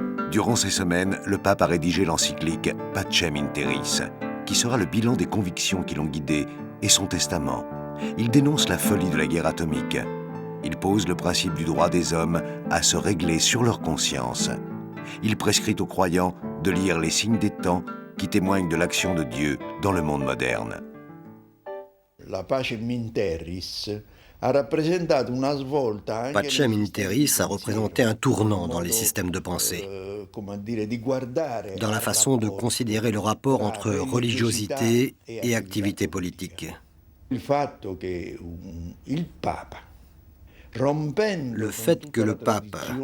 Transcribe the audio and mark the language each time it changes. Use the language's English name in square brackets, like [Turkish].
[French] Durant ces semaines, le pape a rédigé l'encyclique Pacem in Terris, qui sera le bilan des convictions qui l'ont guidé et son testament. Il dénonce la folie de la guerre atomique. Il pose le principe du droit des hommes à se régler sur leur conscience. Il prescrit aux croyants de lire les signes des temps qui témoignent de l'action de Dieu dans le monde moderne. [Italian] la Pacem in Terris a rappresentato una svolta [French] Pacem in Terris a représenté un tournant dans les systèmes de pensée, dans la façon de considérer le rapport entre religiosité et activité politique. Le fait que le pape,